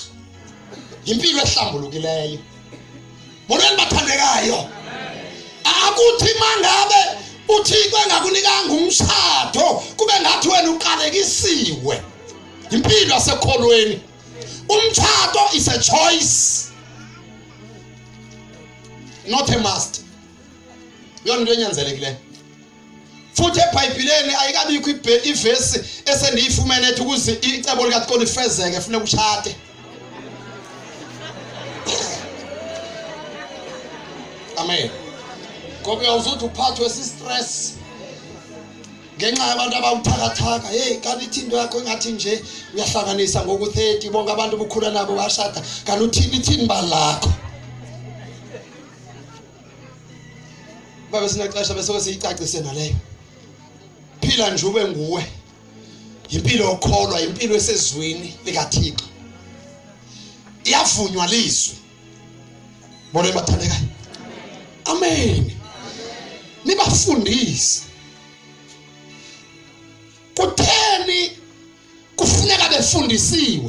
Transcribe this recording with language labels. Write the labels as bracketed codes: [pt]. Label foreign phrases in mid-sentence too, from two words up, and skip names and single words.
[xh] Impilo ehlambulukileyo. Molweni bathandekayo. Akuthi mangabe uThixo engakunikanga umshado kube ngathi wena uqalekisiwe. Impilo yasekholweni. [en] Umshado is a choice, not a must. [xh] Yona into enyanzelekileyo. Futhi eBhayibhelini ayikabikho ivesi esendiyifumene ethi ukuze icebo likaThixo lifezeke kufanele ushade. Amen. Ngoba uyawuzuthi uphathwe si-stress ngenxa yabantu abawuthakathaka. Hey kanti ithi into yakho engathi nje uyahlanganisa ngoku-30 bonke abantu bukhula nabo bashada kanti uthini balakho. Babe sinexesha bese siyicacise naleyo. Phila nje ube nguwe. Impilo yokholwa, impilo esezwini likaThixo. Iyavunywa lizwi. Molweni bathandekayo. Amen. Nibafundise. Kutheni kufuneka befundisiwe?